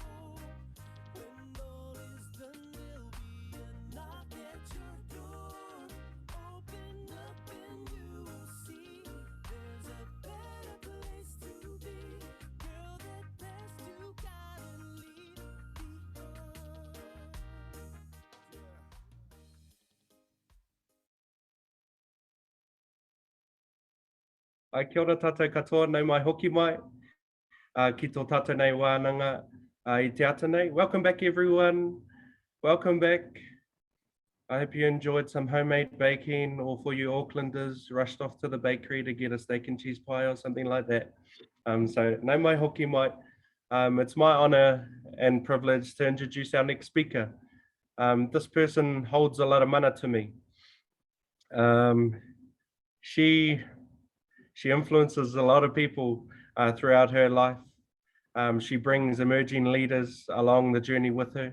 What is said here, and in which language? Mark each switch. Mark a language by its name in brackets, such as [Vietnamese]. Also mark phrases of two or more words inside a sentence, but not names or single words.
[English] When all is done, there'll be a knock at your door. Open up and you will see there's a better place to be. Girl, that past you gotta leave behind. [Māori] Ai kia ora tātou katoa, nau mai hoki mai. Ki tō tātou nei wānanga I te ata nei. [English] Welcome back everyone. Welcome back. I hope you enjoyed some homemade baking, or for you Aucklanders, rushed off to the bakery to get a steak and cheese pie or something like that. [Māori] So nau mai hoki mai. [English] It's my honor and privilege to introduce our next speaker. This person holds a lot of mana to me. She influences a lot of people throughout her life. She brings emerging leaders along the journey with her.